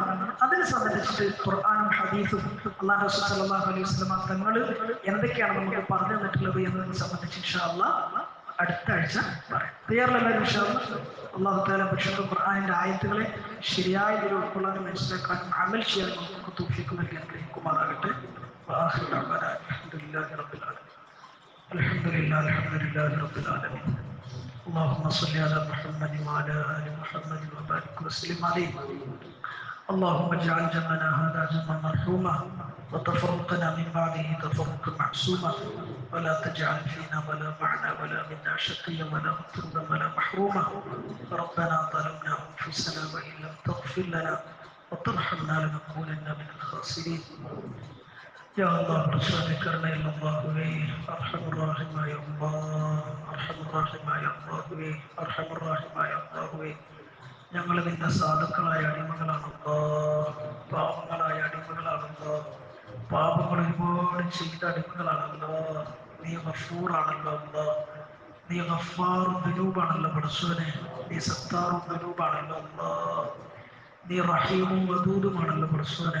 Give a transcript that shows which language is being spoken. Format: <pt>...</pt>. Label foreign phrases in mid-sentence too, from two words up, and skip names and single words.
<ml>അതിനെ സംബന്ധിച്ചിട്ട് ഖുർആനും ഹദീസും അല്ലാഹു റസൂൽ</ml> <ar>صلى الله عليه وسلم</ar> <ml>തങ്ങൾ എന്തൊക്കെയാണ് നമുക്ക് പറഞ്ഞു തന്നിട്ടുള്ളത് എന്നതിനെ സംബന്ധിച്ച്</ml> <ar>إن شاء الله</ar> <ml>അടുത്ത ആഴ്ച പറയാം. തയ്യാറല്ലാരും</ml> <ar>إن شاء الله. الله تعالى</ar> <ml>പരിശുദ്ധ ഖുർആനിന്റെ ആയത്തുകളെ ശരിയായ രീതിയിൽ ഉൾക്കൊള്ളാനും മനസ്സിലാക്കാനും അമൽ ചെയ്യാനും നമുക്ക് തൗഫീഖ് നൽകി അനുഗ്രഹിക്കുമാറാകട്ടെ.</ml> <ar>وآخر دعوانا الحمد لله رب العالمين. الحمد لله رب العالمين. اللهم صل على محمد وعلى آل محمد وبارك وسلم عليه. اللهم اجعل جمعنا هذا جمعا مرحوما وتفرقنا من بعده تفرقا معصوما ولا تجعل فينا ولا معنا ولا منا شقيا ولا مطرودا ولا محروما. ربنا ظلمنا أنفسنا وإن لم تغفر لنا وترحمنا لنكونن من الخاسرين. يا الله رسول كرنا إلا الله أرحم الراحمين يا الله أرحم الراحمين يا الله أرحم الراحمين يا الله.</ar> <ml>ഞങ്ങൾ നിന്റെ സാധുക്കളായ അടിമകളാണല്ലോ, പാപങ്ങളായ അടിമകളാണല്ലോ, പാപങ്ങൾ ഒരുപാട് ചെയ്ത അടിമകളാണല്ലോ. നീ ഗഫൂറാണല്ലോ അല്ലോ, നീ ഗഫാറും ദുനൂബാണല്ലോ പടച്ചോനെ, നീ സത്താറും ദുനൂബാണല്ലോ അല്ലോ, നീ റഹീമും വദൂദുമാണല്ലോ പടച്ചോനെ.</ml>